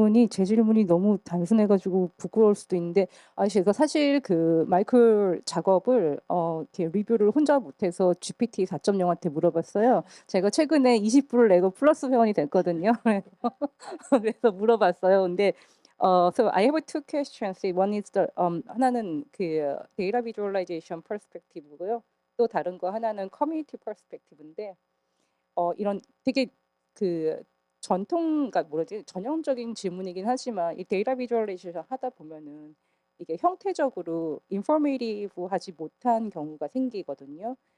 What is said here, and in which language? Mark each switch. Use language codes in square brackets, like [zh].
[ko] 제 질문이 너무 단순해가지고 부끄러울 수도 있는데, 제가 사실 그 마이클 작업을 이렇게 리뷰를 혼자 못해서 GPT 4.0한테 물어봤어요. 제가 최근에 20불을 내고 플러스 회원이 됐거든요. 그래서 물어봤어요. 근데 [en] so I have two questions. One is [ko] 하나는 그 데이터 비주얼라이제이션 퍼스펙티브고요. 또 다른 거 하나는 커뮤니티 퍼스펙티브인데, 이런 되게 그 그러니까 전형적인 질문이긴 하지만 이 데이터 비주얼라이제이션 하다 보면은 이게 형태적으로 인포메이티브하지 못한 경우가 생기거든요.